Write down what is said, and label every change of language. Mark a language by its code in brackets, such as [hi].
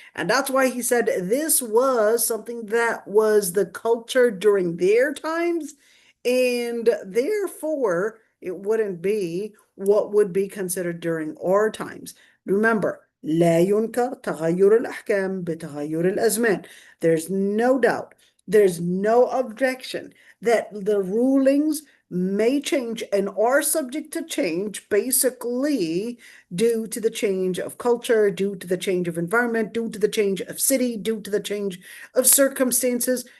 [en] And that's why he said this was something that was the culture during their times, and therefore it wouldn't be what would be considered during our times. [ar] Remember, لا ينكر تغير الأحكام بتغير الأزمان. [en] There's no doubt There's no objection that the rulings may change and are subject to change basically due to the change of culture, due to the change of environment, due to the change of city, due to the change of circumstances.